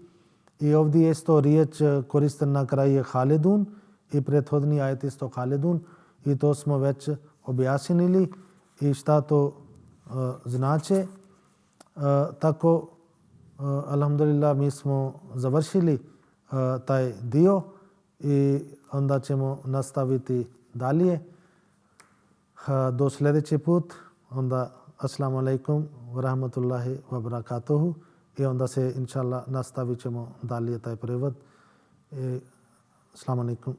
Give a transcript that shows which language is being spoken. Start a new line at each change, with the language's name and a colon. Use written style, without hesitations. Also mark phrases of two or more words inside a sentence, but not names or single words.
Bosnian: I ovdje je isto riječ koristena na kraju halidun i prethodni ajet isto halidun, i to smo već objasnili i šta to znači. Tako, alhamdulillah, mi smo završili taj dio i onda ćemo nastaviti dalje.
Arabic: Do sljedeći put, onda السلام عليكم ورحمة الله وبركاته,
Bosnian: i onda se
Arabic: إن شاء الله
Bosnian: nastavit ćemo dalje taj prevod.
Arabic: السلام عليكم.